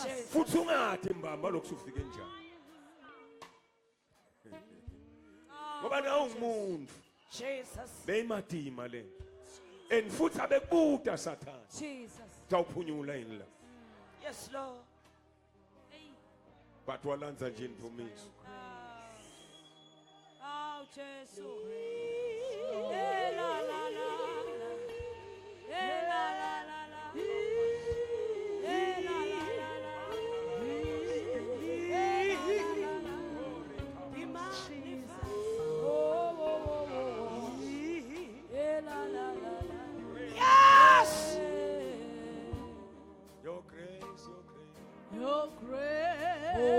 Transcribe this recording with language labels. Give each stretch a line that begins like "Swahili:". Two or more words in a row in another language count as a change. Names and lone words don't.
Zulu: futhi ungathi mbamba lokhu ufike njani ngoba nawe ungumuntu Jesus. beyimadima le and futhi abekubuta sathana Jesus. tawuphunyula yini la
English: Yes Lord. Hey.
Zulu: but walanza nje imvumiso Aw Jesu. Eh la la la. Eh la la la la. Eh la la la la.
English: Yes! your grace Your grace.